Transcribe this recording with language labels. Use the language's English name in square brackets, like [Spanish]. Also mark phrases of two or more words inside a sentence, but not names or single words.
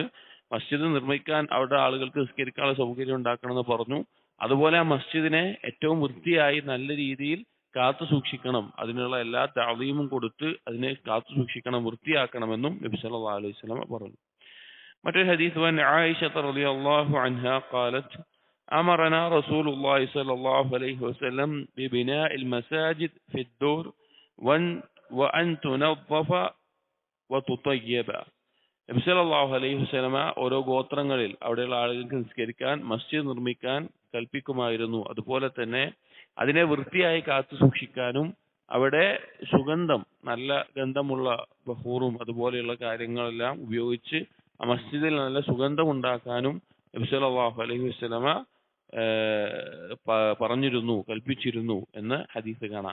[Malayalam] മസ്ജിദ് നിർമ്മിക്കാൻ അവിടെ ആളുകൾക്ക് നിസ്കരിക്കാനുള്ള സൗകര്യം ഉണ്ടാക്കണം എന്ന് പറഞ്ഞു. അതുപോലെ ആ മസ്ജിദിനെ ഏറ്റവും വൃത്തിയായി നല്ല രീതിയിൽ കാത്തു സൂക്ഷിക്കണം, അതിനുള്ള എല്ലാ തഅദീമും കൊടുത്ത് അതിനെ കാത്തു സൂക്ഷിക്കണം, വൃത്തിയാക്കണമെന്നും നബി [Arabic] صلى الله عليه وسلم [Malayalam] പറഞ്ഞു. മറ്റൊരു ഹദീസ് വൻ [Arabic] ആയിഷ رضي الله عنها قالت أمرنا رسول الله صلى الله عليه وسلم ببناء المساجد في الدور وأن تنظف وتطيب. [Malayalam] നബി [Arabic] صلى الله عليه وسلم [Malayalam] ഓരോ ഗോത്രങ്ങളിൽ അവിടെയുള്ള ആളുകൾക്ക് നിസ്കരിക്കാൻ മസ്ജിദ് നിർമ്മിക്കാൻ കൽപ്പിക്കുമായിരുന്നു. അതുപോലെ തന്നെ അതിനെ വൃത്തിയായി കാത്തു സൂക്ഷിക്കാനും അവിടെ സുഗന്ധം, നല്ല ഗന്ധമുള്ള ബഹൂറും അതുപോലെയുള്ള കാര്യങ്ങളെല്ലാം ഉപയോഗിച്ച് ആ മസ്ജിദിൽ നല്ല സുഗന്ധം ഉണ്ടാക്കാനും നബി [Arabic] صلى الله عليه وسلم [Malayalam] പറഞ്ഞിരുന്നു, കൽപ്പിച്ചിരുന്നു എന്ന് ഹദീസ് കാണാം.